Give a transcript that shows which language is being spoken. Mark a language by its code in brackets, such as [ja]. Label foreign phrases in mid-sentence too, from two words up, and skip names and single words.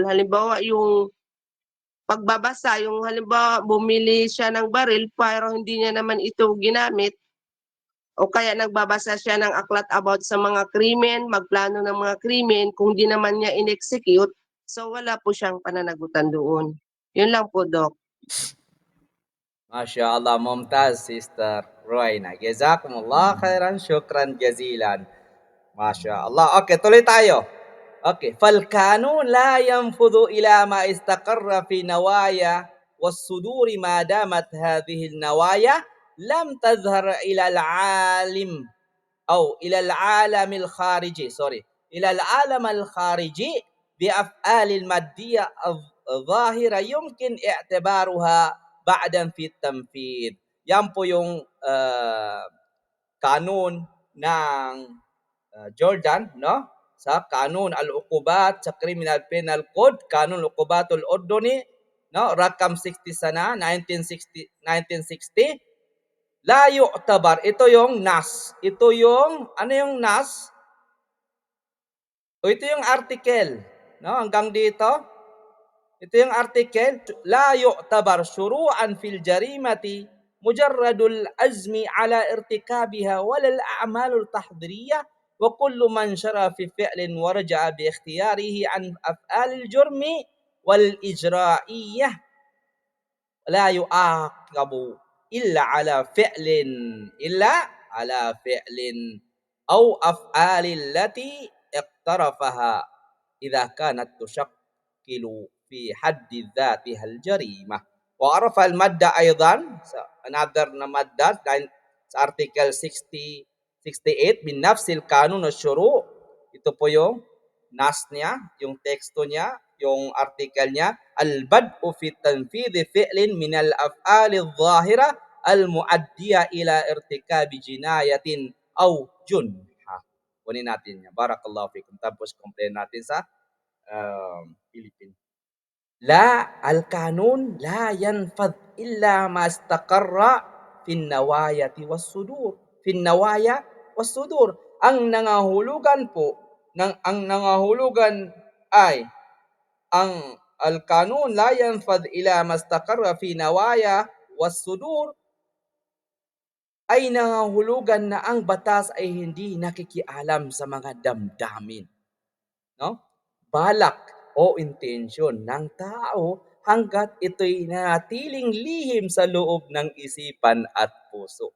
[tl] Halimbawa, yung pagbabasa, yung halimbawa, bumili siya ng baril pero hindi niya naman ito ginamit, o kaya nagbabasa siya ng aklat about sa mga krimen, magplano ng mga krimen, kung di naman niya in-execute, so wala po siyang pananagutan doon. Yun lang po, Doc. [ar] ما شاء الله، ممتاز, Sister Royna. جزاكم الله خيرا، شكرا جزيلا. ما شاء الله. [tl] Okay, tuloy tayo. Okay. [ar] فالقانون لا ينفذ إلى ما استقر في نوايا والصدور ما دامت هذه النوايا لم تظهر إلى العالم أو إلى العالم الخارجي إلى العالم الخارجي بأفعال المادية الظاهرة يمكن اعتبارها بعدا في التنفيذ. [tl] Yan po yung kanon ng Jordan, no? Sa [ar] قانون العقوبات [tl] sa [en] Criminal Penal Code, [ar] قانون العقوبات الأردني, [tl] no? [ar] رقم 60 سنة 1960 لا يعتبر. [tl] Ito yung nas. Ito yung ano yung nas? O ito yung article, no? Hanggang dito. Ito yung article, [ar] لا يعتبر شروعا في الجريمة مجرد العزم على ارتكابها ولا الأعمال التحضيرية وكل من شرع في فعل ورجع باختياره عن أفعال الجرم والإجرائية لا يعاقب إلا على فعل أو أفعال التي اقترفها إذا كانت تشكل في حد ذاتها الجريمة. وعرف المادة أيضا [tl] another na madda sa article 68 [ar] من نفس القانون الشروع. [tl] Ito po yung nas niya, yung teksto niya, yung article niya, [ar] البدء في تنفيذ فعل من الأفعال الظاهرة المؤدية إلى ارتكاب جناية أو جنحة. [tl] Kunin natin niya. [ar] بارك الله فيكم. [tl] Tapos complain natin sa Philippines. [ar] لا القانون لا ينفذ إلا ما استقر في النوايا والصدور. في النوايا والصدور. [tl] Ang nangahulugan po, ang nangahulugan ay ang [ar] القانون لا ينفذ إلا ما استقر في النوايا والصدور [tl] ay nangahulugan na ang batas ay hindi nakikialam sa mga damdamin, no? Balak o intensyon ng tao hanggat ito'y nanatiling lihim sa loob ng isipan at puso.